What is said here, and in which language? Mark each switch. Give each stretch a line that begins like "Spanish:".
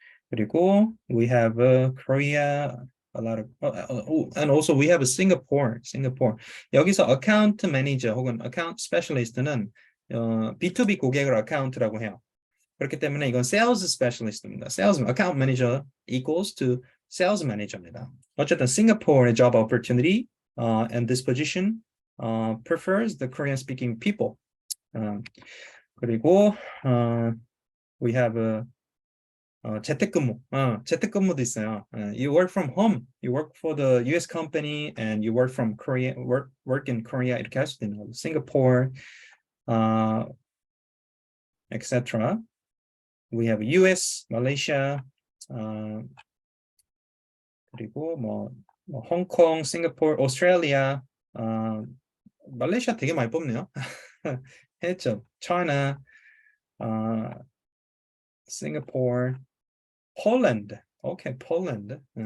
Korean: 그리고
English: we have Korea, a lot of, and also we have Singapore.
Korean: 여기서 account manager 혹은 account specialist는 B2B 고객을 account라고 해요. 그렇기 때문에 이건 sales specialist입니다.
English: sales account manager equals to sales manager입니다.
Korean: 어쨌든
English: Singapore의 job opportunity and this position prefers the Korean speaking people.
Korean: 그리고
English: we have
Korean: 재택근무도 있어요.
English: You work from home, you work for the US company, and you work from Korea, work in Korea
Korean: 이렇게 할 수도 있는 거죠.
English: Singapore, etc. We have
Korean: US, Malaysia, 그리고 뭐 홍콩, 싱가포르, 오스트레일리아, 말레이시아 되게 많이 뽑네요. 했죠. China, 싱가포르, 폴란드. 오케이, 폴란드.